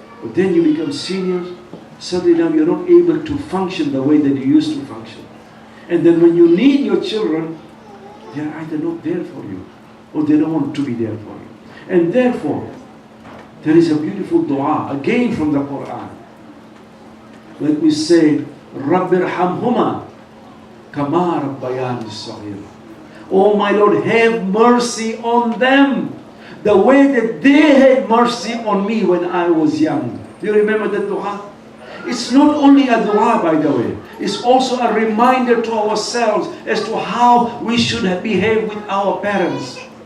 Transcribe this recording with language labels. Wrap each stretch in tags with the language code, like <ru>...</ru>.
<en>But then you become seniors, suddenly now you're not able to function the way that you used to function. And then when you need your children, they're either not there for you, or they don't want to be there for you. And therefore, there is a beautiful dua, again from the Quran. Let me say,</en> <ar>رَبِّ ارْحَمْهُمَا كَمَا رَبَّيَانِ الصَّغِيرَ.</ar> <en>Oh my Lord, have mercy on them the way that they had mercy on me when I was young. Do you remember that dua? It's not only a dua, by the way. It's also a reminder to ourselves as to how we should have behaved with our parents.</en>